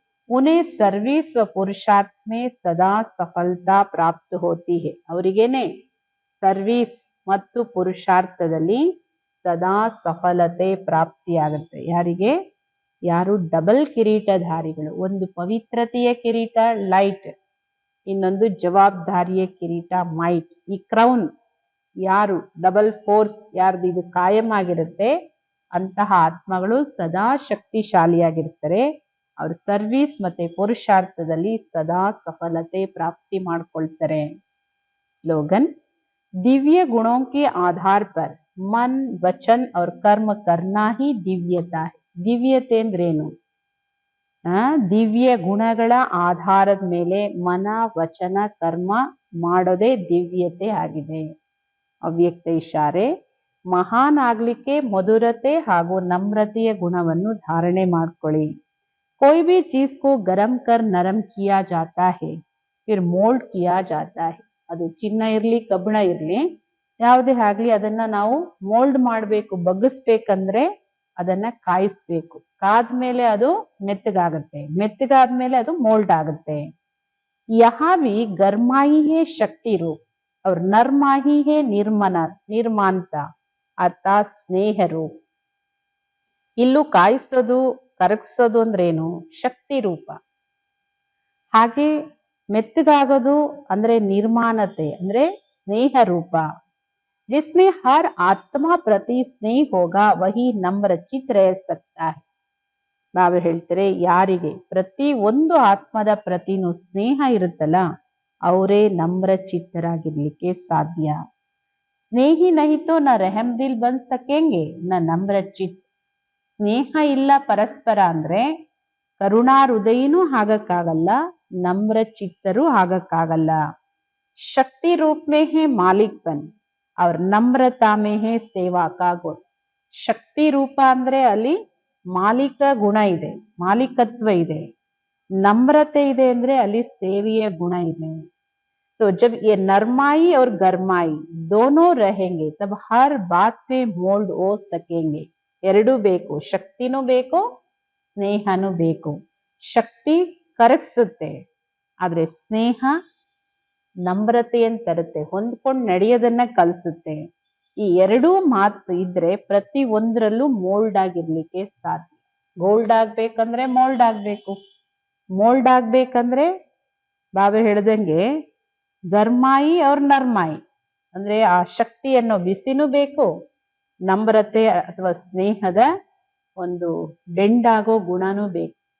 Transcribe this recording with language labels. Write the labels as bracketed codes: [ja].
[hi] उन्हें सर्विस व पुरुषार्थ में सदा सफलता प्राप्त होती है. [kn] ಅವರಿಗೇನೆ ಸರ್ವಿಸ್ ಮತ್ತು ಪುರುಷಾರ್ಥದಲ್ಲಿ ಸದಾ ಸಫಲತೆ ಪ್ರಾಪ್ತಿಯಾಗುತ್ತೆ. ಯಾರಿಗೆ? ಯಾರು ಡಬಲ್ ಕಿರೀಟಧಾರಿಗಳು. ಒಂದು ಪವಿತ್ರತೆಯ ಕಿರೀಟ ಲೈಟ್, ಇನ್ನೊಂದು ಜವಾಬ್ದಾರಿಯ ಕಿರೀಟ ಮೈಟ್. ಈ ಕ್ರೌನ್ ಯಾರು ಡಬಲ್ ಫೋರ್ಸ್ ಯಾರ್ದು ಇದು ಕಾಯಂ ಆಗಿರುತ್ತೆ ಅಂತಹ ಆತ್ಮಗಳು ಸದಾ ಶಕ್ತಿಶಾಲಿಯಾಗಿರ್ತಾರೆ. ಅವ್ರ ಸರ್ವಿಸ್ ಮತ್ತೆ ಪುರುಷಾರ್ಥದಲ್ಲಿ ಸದಾ ಸಫಲತೆ ಪ್ರಾಪ್ತಿ ಮಾಡ್ಕೊಳ್ತಾರೆ. [hi] स्लोगन दिव्य गुणों के आधार पर मन वचन और कर्म करना ही दिव्यता है. [kn] ದಿವ್ಯತೆ ಅಂದ್ರೇನು? ದಿವ್ಯ ಗುಣಗಳ ಆಧಾರದ ಮೇಲೆ ಮನ ವಚನ ಕರ್ಮ ಮಾಡೋದೇ ದಿವ್ಯತೆ ಆಗಿದೆ. ಅವ್ಯಕ್ತ ಇಶಾರೆ ಮಹಾನ್ ಆಗ್ಲಿಕ್ಕೆ ಮಧುರತೆ ಹಾಗೂ ನಮ್ರತೆಯ ಗುಣವನ್ನು ಧಾರಣೆ ಮಾಡ್ಕೊಳ್ಳಿ. [hi] कोई भी चीज को गरम कर नरम किया जाता है, फिर मोल्ड किया जाता है. [kn] ಅದು ಚಿನ್ನ ಇರ್ಲಿ ಕಬ್ಬಿಣ ಇರ್ಲಿ ಯಾವುದೇ ಆಗ್ಲಿ ಅದನ್ನ ನಾವು ಮೋಲ್ಡ್ ಮಾಡ್ಬೇಕು. ಬಗ್ಗಿಸ್ಬೇಕಂದ್ರೆ ಅದನ್ನ ಕಾಯಿಸ್ಬೇಕು. ಕಾದ್ಮೇಲೆ ಅದು ಮೆತ್ತಗಾಗುತ್ತೆ, ಮೆತ್ತಗಾದ್ಮೇಲೆ ಅದು ಮೋಲ್ಡ್ ಆಗುತ್ತೆ. [hi] यहाँ भी गरमाई है शक्ति रूप और नरमाही है निर्मानता अर्थात स्नेह रूप. [kn] ಇಲ್ಲೂ ಕಾಯಿಸೋದು ಕರಗಿಸೋದು ಅಂದ್ರೇನು? ಶಕ್ತಿ ರೂಪ. ಹಾಗೆ ಮೆತ್ತಗಾಗೋದು ಅಂದ್ರೆ ನಿರ್ಮಾಣತೆ ಅಂದ್ರೆ ಸ್ನೇಹ ರೂಪ. [hi] जिसमें हर आत्मा प्रति स्नेह होगा वही नम्र चित रह सकता है. [kn] ಬಾಬಾ ಹೇಳ್ತಾರೆ ಯಾರಿಗೆ ಪ್ರತಿ ಒಂದು ಆತ್ಮದ ಪ್ರತಿನೂ ಸ್ನೇಹ ಇರುತ್ತಲ್ಲ ಅವರೇ ನಮ್ರ ಚಿತ್ತರಾಗಿರ್ಲಿಕ್ಕೆ ಸಾಧ್ಯ. [hi] ಸ್ನೇಹಿ ನಹಿತೋ ನ ರೆಹಮ್ ದಿಲ್ ಬನ್ ಸಕೆಂಗೆ ನ ನಮ್ರ ಚಿತ್. [kn] ಸ್ನೇಹ ಇಲ್ಲ ಪರಸ್ಪರ ಅಂದ್ರೆ ಕರುಣಾ ಹೃದಯನೂ ಆಗಕ್ಕಾಗಲ್ಲ, ನಮ್ರ ಚಿತ್ತರೂ ಆಗಕ್ಕಾಗಲ್ಲ. [hi] ಶಕ್ತಿ ರೂಪ್ ಮೇ ಹೇ ಮಾಲಿಕ್ ಬನ್ ಅವ್ರ ನಮ್ರತಾ ಮೇ ಹೇ ಸೇವಾ ಕಾ ಗುಣ. [kn] ಶಕ್ತಿ ರೂಪ ಅಂದ್ರೆ ಅಲ್ಲಿ ಮಾಲೀಕ ಗುಣ ಇದೆ, ಮಾಲೀಕತ್ವ ಇದೆ. ನಮ್ರತೆ ಇದೆ ಅಂದ್ರೆ ಅಲ್ಲಿ ಸೇವೆಯ ಗುಣ ಇದೆ. [hi] तो जब ये नरमाई और गरमाई दोनों रहेंगे तब हर बात पे मोल्ड हो सकेंगे. [kn] ಎರಡೂ ಬೇಕು, ಶಕ್ತಿನೂ ಬೇಕು ಸ್ನೇಹನೂ ಬೇಕು. ಶಕ್ತಿ ಕರಗಿಸುತ್ತೆ, ಆದ್ರೆ ಸ್ನೇಹ ನಮ್ರತೆಯನ್ನು ತರುತ್ತೆ, ಹೊಂದ್ಕೊಂಡು ನಡೆಯೋದನ್ನ ಕಲಿಸುತ್ತೆ. ಈ ಎರಡೂ ಮಾತು ಇದ್ರೆ ಪ್ರತಿ ಒಂದರಲ್ಲೂ ಮೋಲ್ಡ್ ಆಗಿರ್ಲಿಕ್ಕೆ ಸಾಧ್ಯ. ಗೋಲ್ಡ್ ಆಗ್ಬೇಕಂದ್ರೆ ಮೋಲ್ಡ್ ಆಗ್ಬೇಕು. ಮೋಲ್ಡ್ ಆಗ್ಬೇಕಂದ್ರೆ ಬಾಬಾ ಹೇಳ್ದಂಗೆ [hi] ಗರ್ಮಾಯಿ ಅವ್ರ ನರ್ಮಾಯಿ [kn] ಅಂದ್ರೆ ಆ ಶಕ್ತಿ ಅನ್ನೋ ಬಿಸಿನೂ ಬೇಕು, ನಮ್ರತೆ ಅಥವಾ ಸ್ನೇಹದ ಒಂದು ಬೆಂಡಾಗೋ ಗುಣನೂ ಬೇಕು.